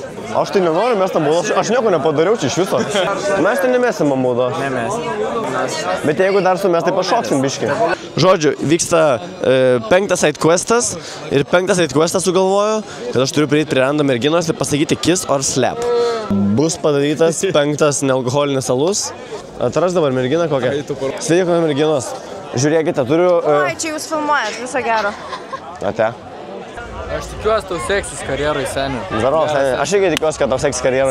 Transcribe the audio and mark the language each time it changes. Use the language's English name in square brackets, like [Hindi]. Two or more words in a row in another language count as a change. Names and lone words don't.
[Lithuanian] Aš tai nenoriu mest ant baudos. Aš nieko nepadariau čia iš viso. Mes tai nemesim ant baudos. Bet jeigu dar su mes, tai pašoksim biškį. Žodžiu, vyksta 5. side questas ir 5. side questas sugalvoju, kad aš turiu prieiti prie random merginos ir pasakyti [English] kiss or slap. [Lithuanian] Bus padarytas 5. nealkoholinis alus. Atras dabar merginą kokią. Sveiki, merginos. Žiūrėkite, turiu... Oi, čia jūs filmuojat, viso gero. Ate. Aš tikiuosi, tau seksis karjerai, seniai. Zaro, seniai. Aš irgi tikiuosi, kad tau seksis karjerai.